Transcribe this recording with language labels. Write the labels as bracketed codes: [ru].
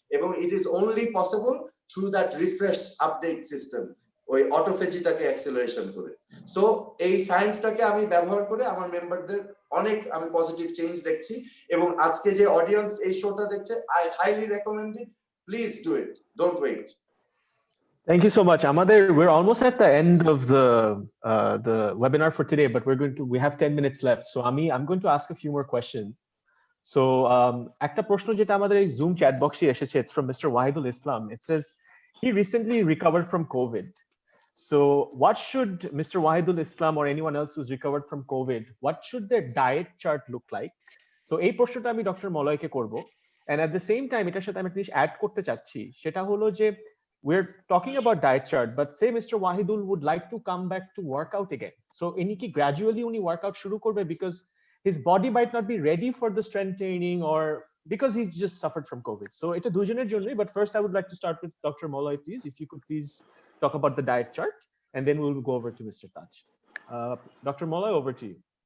[en] এবং it is only possible through that refresh update system, [bn] ওই অটোফেজিটাকে acceleration করে। So এই সায়েন্সটাকে আমি ব্যবহার করে আমার মেম্বারদের অনেক আমি পজিটিভ চেঞ্জ দেখছি। এবং আজকে যে অডিয়েন্স এই শোটা দেখছে, [en] I highly recommend it, please do it, don't wait. Thank you so much. Amader, we're almost at the end of the webinar for today, but we have 10 minutes left. So I'm going to ask a few more questions. [bn] So একটা প্রশ্ন যেটা আমাদের এই [en] Zoom chat box [bn] এ এসেছে, [en] it's from Mr. Wahidul Islam. It says he recently recovered from COVID. So what should Mr. Wahidul Islam or anyone else who's recovered from COVID, what should their diet chart look like? [bn] So এই প্রশ্নটা আমি doctor মলয়কে করব, [en] and at the same time [bn] এটার সাথে আমি একটা জিনিস add করতে চাচ্ছি, সেটা হলো যে [en] we're talking about diet chart, but say Mr. Wahidul would like to come back to workout again. So [bn] ইনি কি gradually উনি workout শুরু করবে, [en] because his body might not be ready for the strength training or because he's just suffered from COVID. So [bn] এটা দুজনের জন্যই, [en] but first I would like to start with Dr. Moloy, please, if you could please talk about the diet chart, and then we'll go over to Mr. Taj. Dr. Moloy, over to you.